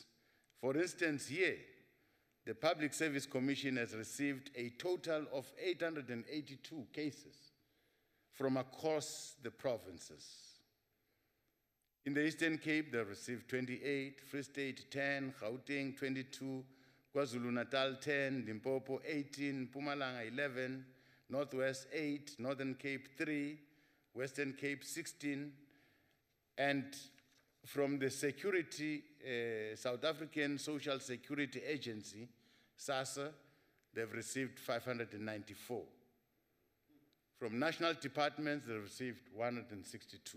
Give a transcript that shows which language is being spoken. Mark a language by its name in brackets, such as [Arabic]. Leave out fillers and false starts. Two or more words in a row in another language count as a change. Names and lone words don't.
[English] For instance, here, the Public Service Commission has received a total of 882 cases from across the provinces. In the Eastern Cape, they received 28, Free State 10, Gauteng 22, KwaZulu-Natal 10, Limpopo 18, Mpumalanga 11, Northwest 8, Northern Cape 3, Western Cape 16, and from the South African Social Security Agency, SASSA, they've received 594. From national departments, they received 162.